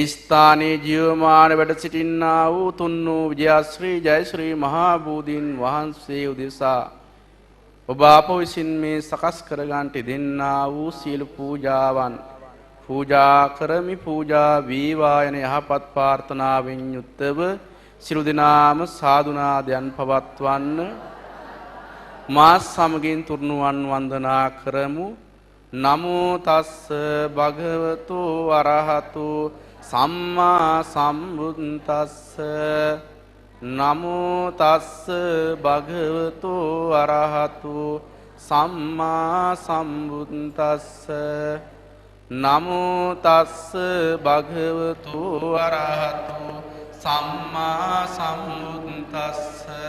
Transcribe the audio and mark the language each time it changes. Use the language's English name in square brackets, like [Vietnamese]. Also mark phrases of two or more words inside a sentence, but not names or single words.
[Sinhala] ස්ථානයේ ජීවමාන වැඩ සිටින්නා වූ තුන් වූ විජයශ්‍රී ජයශ්‍රී මහා බෝධීන් වහන්සේ උදෙසා ඔබ අප විසින් මේ සකස් කර ගන්නට දෙන්නා වූ සියලු පූජාවන් පූජා කරමි පූජා වේවා යන යහපත් ප්‍රාර්ථනාවෙන් යුක්තව සිළු දෙනාම සාදුනාදයන් පවත්වන්න මා සමගින් තුර්ණුවන් වන්දනා කරමු. [Pali] නමෝ තස්ස භගවතු අරහතු සම්මා සම්බුද්දස්ස නමෝ තස්ස භගවතු අරහතු සම්මා සම්බුද්දස්ස නමෝ තස්ස භගවතු අරහතු සම්මා සම්බුද්දස්ස